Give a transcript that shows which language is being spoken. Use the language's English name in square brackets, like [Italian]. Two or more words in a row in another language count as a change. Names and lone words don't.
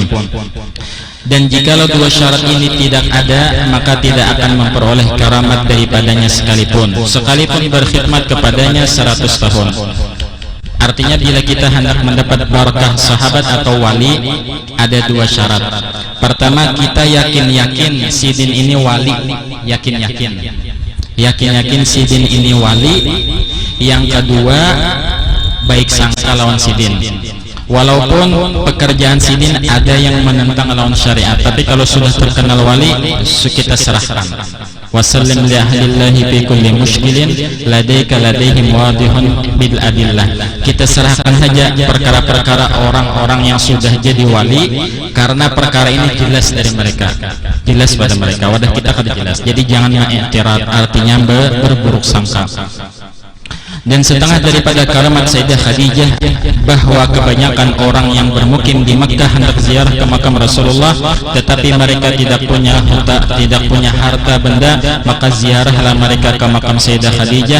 [Indonesian] Dan jikalau dua syarat ini tidak ada, maka tidak akan memperoleh karamat daripadanya sekalipun berkhidmat kepadanya 100 tahun. Artinya bila kita hendak mendapat barakah sahabat atau wali, ada dua syarat. Pertama, kita yakin sidin ini wali, yakin sidin ini wali. Yang kedua, baik sangka lawan sidin. Walaupun pekerjaan sidin ada yang menentang lawan syariat, tapi kalau sudah terkenal wali, kita serahkan. [Arabic] وسلم لأهل الله في كل مشكل لديهم واضح بالأدلة. [Indonesian] Kita serahkan saja perkara-perkara orang-orang yang sudah jadi wali, karena perkara ini jelas dari mereka, jelas pada mereka. [Banjar] Wadah kita kada jelas. [Indonesian] Jadi jangan mengiktirad, artinya berburuk sangka. Dan setengah daripada karamat Sayyidah Khadijah bahwa kebanyakan orang yang bermukim di Makkah hendak ziarah ke makam Rasulullah, tetapi mereka tidak punya harta benda, maka ziarahlah mereka ke makam Sayyidah Khadijah.